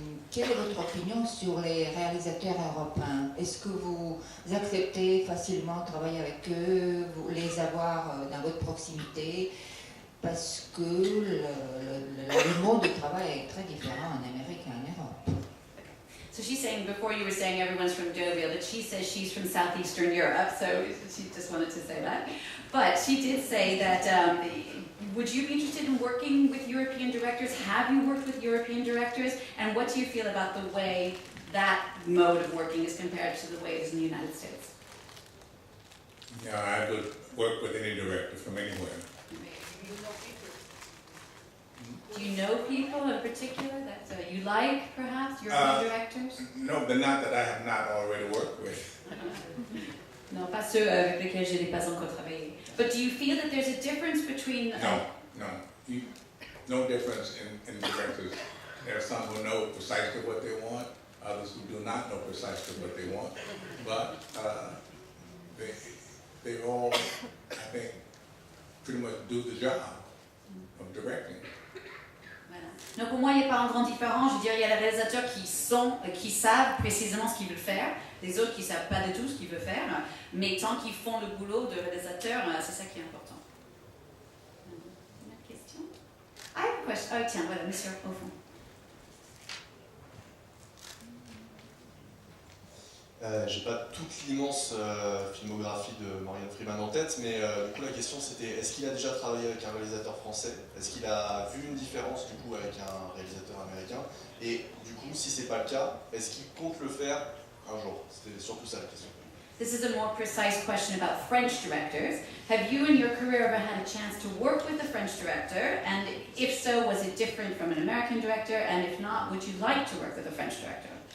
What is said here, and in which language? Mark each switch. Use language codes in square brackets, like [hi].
[fr] quelle est votre opinion sur les réalisateurs européens? Est-ce que vous acceptez facilement de travailler avec eux, vous les avoir dans votre proximité? Parce que le monde du travail est très différent en Amérique et en Europe. [en] So she's saying, before you were saying everyone's from Deauville, that she says she's from Southeastern Europe, so she just wanted to say that. But she did say that, would you be interested in working with European directors? Have you worked with European directors? And what do you feel about the way that mode of working is compared to the way it is in the United States? Yeah, I would work with any director from anywhere. Do you know people in particular that you like, perhaps, European directors? No, but not that I have not already worked with. [fr] Non, pas ceux avec lesquels je n'ai pas encore travaillé. [en] But do you feel that there's a difference between... No difference in directors. There are some who know precisely what they want, others who do not know precisely what they want. But they all, I think, pretty much do the job of directing. [fr] Donc pour moi, il n'y a pas un grand différent. Je veux dire, il y a les réalisateurs qui savent précisément ce qu'ils veulent faire, les autres qui ne savent pas du tout ce qu'ils veulent faire, mais tant qu'ils font le boulot de réalisateur, c'est ça qui est important. Une autre question? Ah, une question. Oh, tiens, voilà, monsieur, au fond. J'ai pas toute l'immense filmographie de Morgan Freeman en tête, mais du coup la question c'était est-ce qu'il a déjà travaillé avec un réalisateur français? Est-ce qu'il a vu une différence du coup avec un réalisateur américain? Et du coup, si c'est pas le cas, est-ce qu'il compte le faire un jour? C'était surtout ça la question. [en] This is a more precise question about French directors. Have you in your career ever had a chance to work with a French director? And if so, was it different from an American director? And if not, would you like to work with a French director?